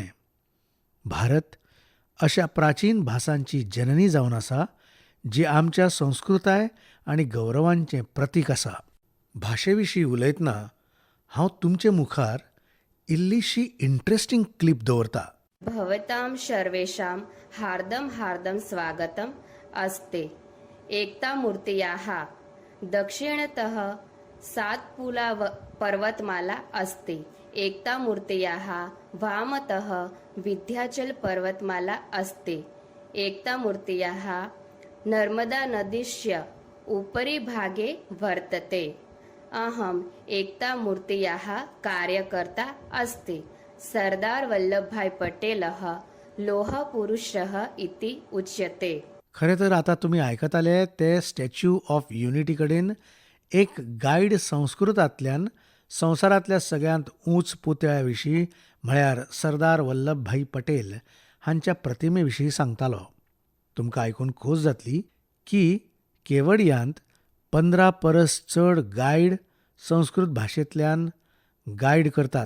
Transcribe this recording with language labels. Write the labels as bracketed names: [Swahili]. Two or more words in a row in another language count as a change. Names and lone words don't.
[Konkani] भारत अशा प्राचीन भासांची जननी जावन आसा, जी आमच्या संस्कृताय आनी गौरवांचें प्रतीक आसा. भाशेविशीं उलयतना हांव तुमचे मुखार इल्लीशी इंट्रस्टिंग क्लिप दवरतां. [Sanskrit] भवतां सर्वेषां हार्दं हार्दं स्वागतम् अस्ति. एकतामूर्त्याः दक्षिणतः सातपुला पर्वतमाला अस्ति. एकतामूर्त्याः वामतः विन्ध्याचल पर्वतमाला अस्ति. एकतामूर्त्याः नर्मदा नदीस्य उपरि भागे वर्तते. अहम् एकतामूर्त्याः कार्यकर्ता अस्ति. सरदार वल्लभभाई पटेलः लोहपुरुषः इति उच्यते. [Konkani] खरें तर आतां तुमी आयकताले ते स्टॅच्यू ऑफ युनिटी कडेन एक गायड संस्कृतांतल्यान संवसारांतल्या सगळ्यांत उंच पुतळ्या विशीं म्हळ्यार सरदार वल्लभभाई पटेल हांच्या प्रतिमे विशीं सांगतालो. तुमकां आयकून खोस जातली की केवडियांत 15 परस चड गायड संस्कृत भाशेंतल्यान गायड करतात.